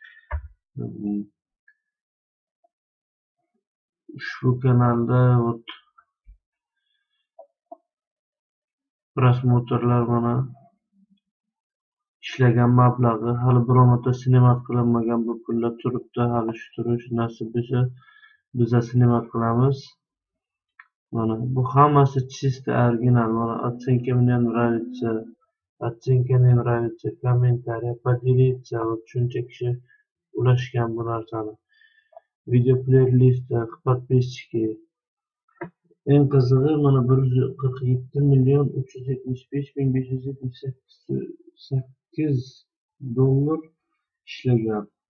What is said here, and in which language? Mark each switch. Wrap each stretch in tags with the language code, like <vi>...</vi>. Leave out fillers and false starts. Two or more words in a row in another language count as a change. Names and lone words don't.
<uz>Ushbu kanalda prosmotrlar mana ishlagan mablag'i hali biron marta snimat qilinmagan bu pullar turibdi. Hali shu turish nasib esa biza snimat qilamiz. Mana bu hammasi чисто original.</uz> <ru>Mana оценка мне нравится, оценка не нравится, kommentariy, поделиться.</ru> <uz>Shuncha kishi ulashgan bu narsani.</uz> <en>Video playlist, подписчики.</en> <uz>Eng qizig'i mana 147.375.578 dollar ishlagan.</uz>